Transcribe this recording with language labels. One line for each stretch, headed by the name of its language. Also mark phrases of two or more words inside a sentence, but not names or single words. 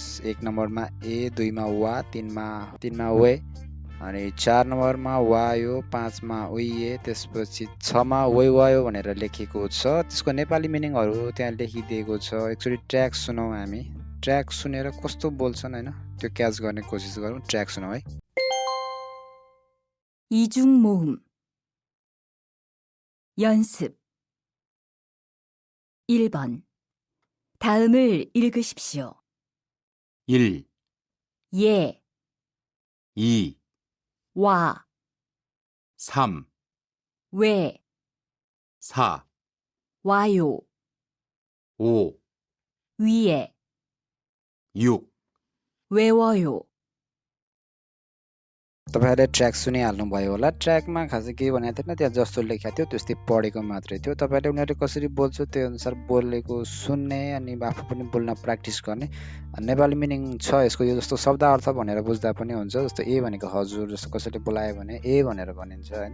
Nepali: 1 नम्बरमा ए, 2 मा वा, 3 मा वे, अनि 4 नम्बरमा वायो, 5 मा उइए, त्यसपछि 6 मा वैवायो भनेर लेखेको छ। त्यसको नेपाली मिनिङहरू त्यहाँ लेखिदिएको छ। एकचोटि ट्र्याक सुनौँ हामी। ट्र्याक सुनेर कस्तो बोल्छन् हैन, त्यो क्याच गर्ने कोसिस गरौँ। ट्र्याक सुनौँ है।
Korean: 이중 모음 연습 1번 다음을 읽으십시오. 1, 예, 2, 와, 3, 왜, 4, 와요, 5, 위에, 6, 외워요.
Nepali: तपाईहरुले ट्र्याक सुनिहाल्नुभयो होला। ट्र्याकमा खासै केही भनेको थिएन, त्यहाँ जस्तो लेखेको थियो त्यस्तै पढेको मात्रै थियो। तपाईहरुले उनीहरुले कसरी बोल्छ त्यो अनुसार बोलेको सुन्ने, अनि आफू पनि बोल्न प्र्याक्टिस गर्ने। नेपाली मिनिङ छ यसको। यो जस्तो शब्द अर्थ भनेर बुझ्दा पनि हुन्छ। जस्तो ए भनेको हजुर, जस्तो कसैले बोलायो भने ए भनेर भनिन्छ हैन।